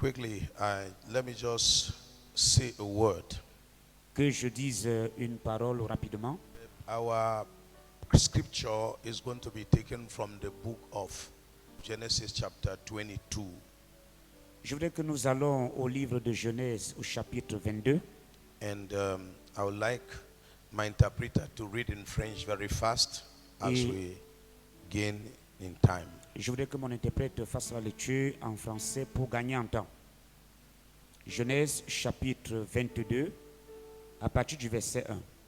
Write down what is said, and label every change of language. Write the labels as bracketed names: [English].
[English] Quickly, let me just say a word. [French] Que je dise une parole rapidement. [English] Our scripture is going to be taken from the book of Genesis chapter 22. [French] Je voudrais que nous allons au livre de Genèse au chapitre 22. [English] And I would like my interpreter to read in French very fast as we gain in time. [French] Je voudrais que mon interprète fasse la lecture en français pour gagner en temps. Genèse chapitre 22 à partir du verset 1.